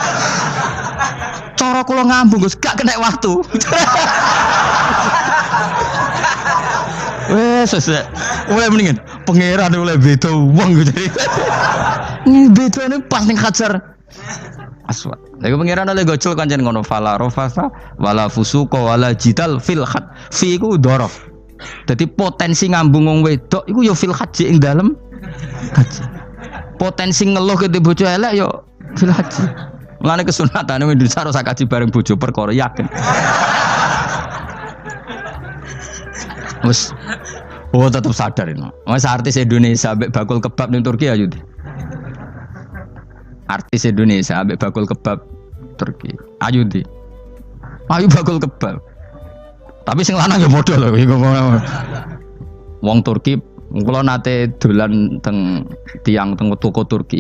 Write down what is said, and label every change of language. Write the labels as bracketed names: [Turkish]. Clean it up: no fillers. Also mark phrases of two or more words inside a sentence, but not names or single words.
[Javanese] Cara kula ngambung Gus gak kena waktu. Wes sesek. Oleh mendingan pangeran oleh beda wong gitu. Bedane pas ning Hajar Aswad. Lha pangeran oleh gocol kancen ngono [Arabic] فلا رفث ولا فسوق ولا جدال في الحج. [Javanese] Fi iku dhorof. Jadi potensi ngambung wong wedok iku ya [Arabic] في الحج [Javanese] ing dalem haji. Potensi ngeluh ke bojo elek ya [Arabic] في الحج. [Javanese] Mulane kesunatane Indonesia harus kaji bareng bojo perkara yakin. Wes tetap sadar ini. Mas artis Indonesia ambek bakul kebab ning Turki ayo. Artis Indonesia ambek bakul kebab Turki. Ayo di. Ayo bakul kebab. Tapi sing lanang ya modal lho iku. Wong Turki kula nate dolan teng tiang teng toko Turki.